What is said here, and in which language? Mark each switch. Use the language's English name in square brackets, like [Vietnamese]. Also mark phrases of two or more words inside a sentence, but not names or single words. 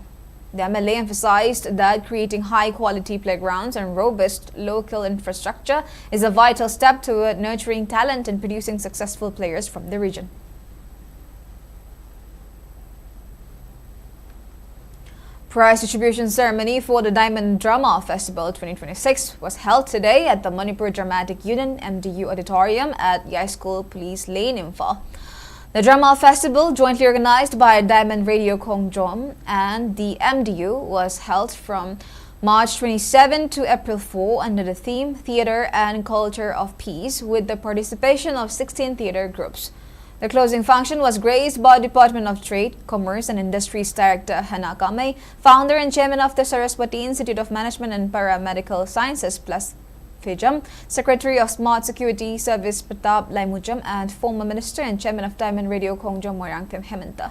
[English] The MLA emphasized that creating high-quality playgrounds and robust local infrastructure is a vital step toward nurturing talent and producing successful players from the region. Prize distribution ceremony for the Diamond Drama Festival 2026 was held today at the Manipur Dramatic Union MDU Auditorium at Yai-School Police Lane, Imphal. The Drama Festival, jointly organized by Diamond Radio Kongjom and the MDU, was held from March 27 to April 4 under the theme Theatre and Culture of Peace with the participation of 16 theatre groups. The closing function was graced by Department of Trade, Commerce and Industries Director Naga, founder and chairman of the Saraswati Institute of Management and Paramedical Sciences plus FIJAM, Secretary of Smart Security Service Pratap Laimujam, and former Minister and Chairman of Diamond Radio Kongjom Moirang Hemanta.